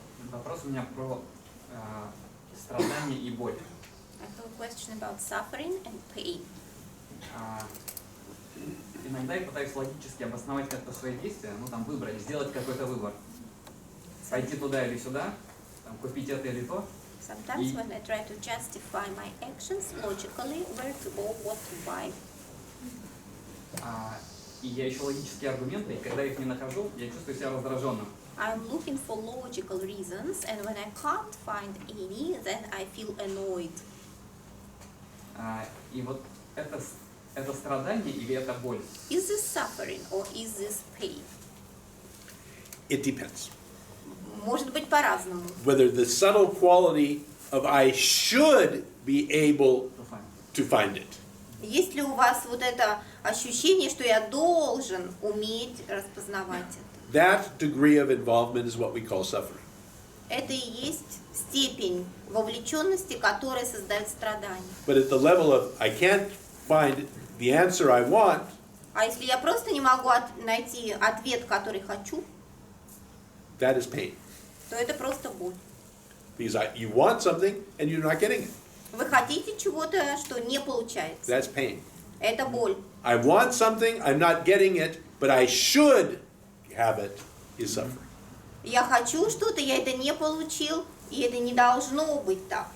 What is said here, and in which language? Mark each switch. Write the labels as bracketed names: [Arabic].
[Russian] Вопрос у меня про страдания и боль. [English] I have a question about suffering and pain. [Russian] иногда я пытаюсь логически обосновать как-то свои действия, ну там выбрать, сделать какой-то выбор. Пойти туда или сюда, там, купить это или то. [English] Sometimes when I try to justify my actions logically, where to go, what to buy, [Russian] И я ищу логические аргументы, и когда их не нахожу, я чувствую себя раздраженным. [English] I'm looking for logical reasons, and when I can't find any, then I feel annoyed. [Russian] И вот это страдание или это боль? [English] Is this suffering or is this pain? It depends. [Russian] Может быть по-разному. [English] Whether the subtle quality of I should be able to find it. [Russian] Есть ли у вас вот это ощущение, что я должен уметь распознавать это? [English] That degree of involvement is what we call suffering. [Russian] Это и есть степень вовлеченности, которая создает страдания. [English] But at the level of I can't find the answer I want, [Russian] А если я просто не могу найти ответ, который хочу, [English] that is pain. [Russian] то это просто боль. [English] Because you want something and you're not getting it. [Russian] Вы хотите чего-то, что не получается. [English] That's pain. [Russian] Это боль. [English] I want something, I'm not getting it, but I should have it, is suffering. [Russian] Я хочу что-то, я это не получил, и это не должно быть так.